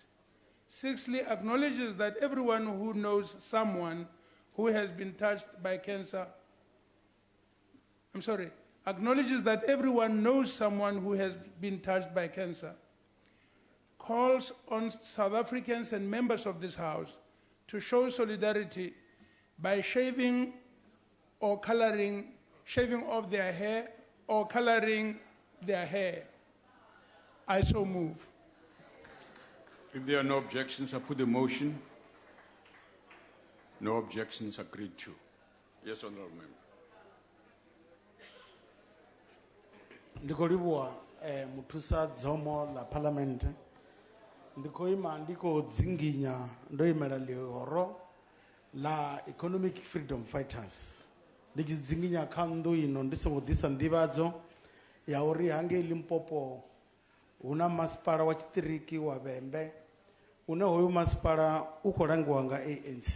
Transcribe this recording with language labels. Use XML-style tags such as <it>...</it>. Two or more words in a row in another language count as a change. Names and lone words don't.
<en>Sixthly, acknowledges that everyone who knows someone who has been touched by cancer, acknowledges that everyone knows someone who has been touched by cancer, calls on South Africans and members of this House to show solidarity by shaving off their hair or coloring their hair. I so move. If there are no objections, I put the motion. No objections agreed to. Yes, Honorable Member.</en> <ve>Ndiko libuwa muthusa dzomo la parliament ndiko ima ndiko dzinginya ndoimela lihoro la</ve> <en>economic freedom fighters</en> <ve>ndikidzinginya khandu ino ndisongo disa ndivadzo ya uri hange Limpopo una masipala wa chitiriki wa Vhembe una hoyo masipala ukolangiwa nga ANC.</ve>